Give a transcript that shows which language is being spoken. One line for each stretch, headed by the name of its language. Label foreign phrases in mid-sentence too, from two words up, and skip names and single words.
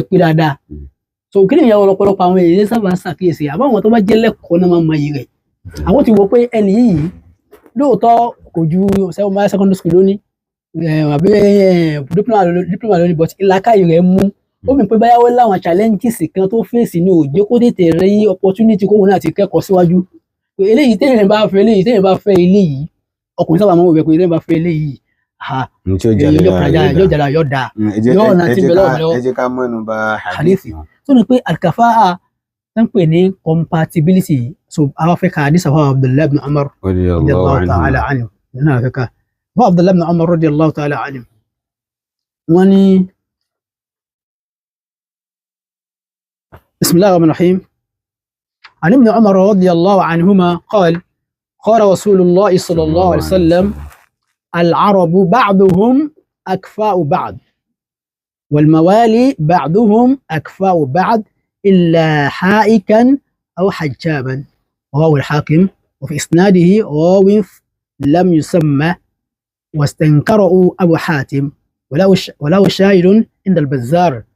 Yoruba: pé dáadáa so kí nìyẹn ọ̀pọ̀lọpọ̀ àwọn èyí sábà ṣàkíyèsí àbá àwọn tó bá jẹ́ lẹ́kọ̀ọ́ náà máa ń mọ iyì rẹ̀ àwọn ti wo pé ẹni yìí lóòótọ́ kò ju
English: secondary school
Yoruba: lónìí àbí diploma lónìí but làákàyè rẹ̀ mú ó mi pé báyàwó láwọn challenges kan tó fèsì ní òjò kó tètè rí opportunity kóhun náà ti kẹ́kọ̀ọ́ síwájú eléyìí téèyàn bá fẹ́ eléyìí ọkùnrin sábà máa ń wò pé téèyàn bá fẹ́ eléyìí yóò jàdá yóò dáa yóò náà ti bẹ̀rẹ̀ ọ̀rọ̀ ẹ jẹ́ ká mẹ́nu bà hadithi tó ní pé alkafa'a ń pè ní compatibility so àwọn afẹ́ ka hadith àwọn Abdullah ibn Umar
Arabic: رضي الله تعالى عنه
Yoruba: nínú afẹ́ ka àwọn Abdullah ibn Umar
Arabic: رضي الله تعالى عنه
Yoruba: wọ́n ní
Arabic: بسم الله الرحمن الرحيم عن ابن عمر رضي الله عنهما قال قال رسول الله صلى الله عليه وسلم العرب بعضهم أكفاء بعض والموالي بعضهم أكفاء بعض إلا حائكا أو حجاما رواه الحاكم وفي إسناده راو لم يسمى واستنكره أبو حاتم وله شاهد عند البزار